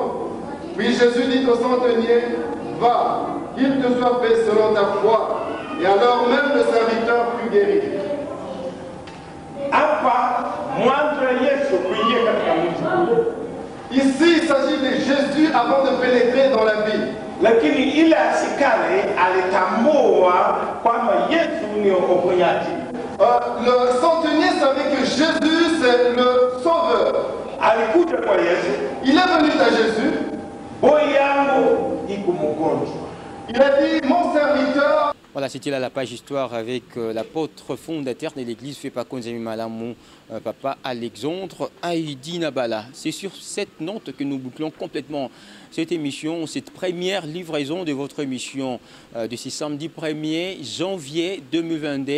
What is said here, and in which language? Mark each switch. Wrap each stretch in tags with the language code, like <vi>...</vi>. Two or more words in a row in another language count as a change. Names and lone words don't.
<fr>Puis Jésus dit au centenier, va, qu'il te soit fait selon ta foi. Et alors même le serviteur fut guéri. Ici, il s'agit de Jésus avant de pénétrer dans la ville.</fr> <sw>Lakini ile asikale alitambua kwamba Yesu ni mponyaji.</sw> <fr>Le centenier savait que Jésus c'est le sauveur.</fr> <sw>Alikuja kwa Yesu.</sw> <fr>Il est venu à Jésus.</fr> <sw>Boyangu iko mgonjwa.</sw> <fr>Il a dit, mon serviteur. Voilà, c'était là la page histoire avec l'apôtre fondateur de l'église Fepakonzemimala, mon papa Alexandre Haïdi Nabala. C'est sur cette note que nous bouclons complètement cette émission, cette première livraison de votre émission de ce samedi 1er janvier 2022.</fr>